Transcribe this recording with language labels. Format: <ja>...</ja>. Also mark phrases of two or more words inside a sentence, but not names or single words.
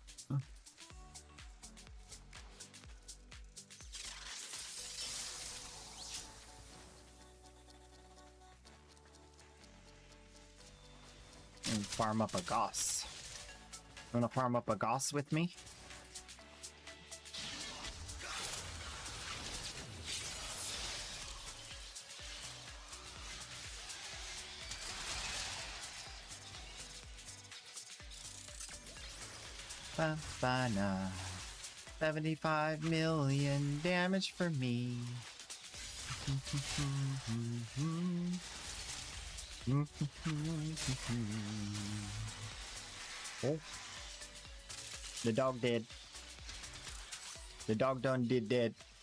<en>And farm up a Goss. Wanna farm up a Goss with me? Ba-ba-na. 75 million damage for me. Oh. The dog dead. The dog done did dead.</en>